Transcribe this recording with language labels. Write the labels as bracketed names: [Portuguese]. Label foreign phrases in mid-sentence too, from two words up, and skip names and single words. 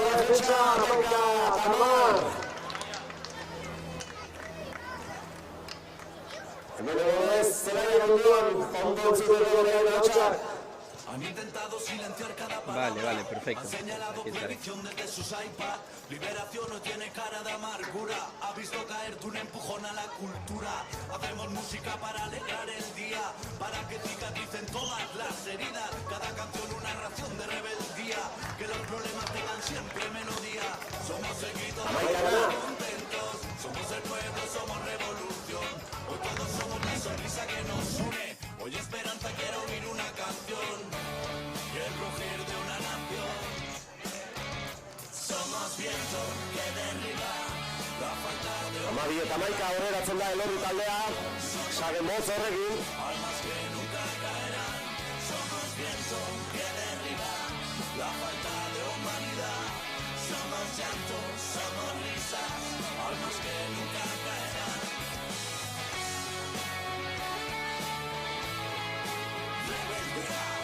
[Basque] defentsa, Amaika, Tamar. Hemen ez, zelaiak onduan, ondo entzuteko berean ahotsak. [Spanish] Han intentado silenciar cada Vale, vale, perfecto. Han señalado Aquí estaré. prohibición desde sus iPad. Liberación no tiene cara de amargura. Ha visto caerte un empujón a la cultura. Hacemos música para alegrar el día, para que cicatricen todas las heridas. Cada canción una ración de rebeldía. Que los problemas tengan siempre melodía. Somos seguidos, contentos. Somos el pueblo, somos revolución. Hoy todos somos la sonrisa que nos une. Hoy esperanza, quiero oír una canción. Y el rugir de una nación. Somos viento que derriba la falta de [Basque] Amabi eta Amaika aurreratzen da Elorri taldea. Sagemoz horrekin. [Spanish] almas que nunca caerán. Somos viento que derriba la falta de humanidad. Somos llanto, somos risas, almas que nunca caerán. Rebeldía.